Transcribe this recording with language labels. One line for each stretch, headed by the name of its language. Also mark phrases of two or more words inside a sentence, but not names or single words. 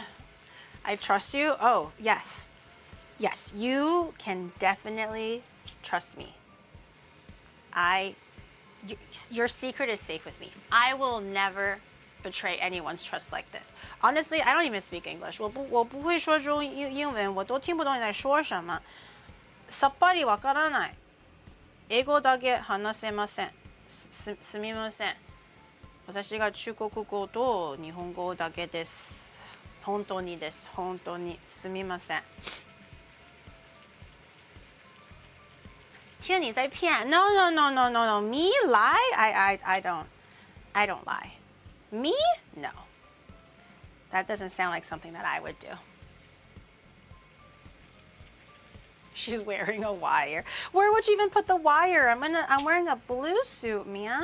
English: I trust you. Oh, yes. Yes, you can definitely trust me. Your secret is safe with me. I will never betray anyone's trust like this. Honestly, I don't even speak English.
Chinese: 我不会说中英文，我都听不懂你在说什么。
Japanese: さっぱりわからない。英語だけ話せません。すみません。私が中国語と日本語だけです。本当にです。本当にすみません。
Chinese: 听你在骗 No.
English: Me lie? I don't lie. Me? No. That doesn't sound like something that I would do. She's wearing a wire. Where would you even put the wire? I'm wearing a blue suit, man.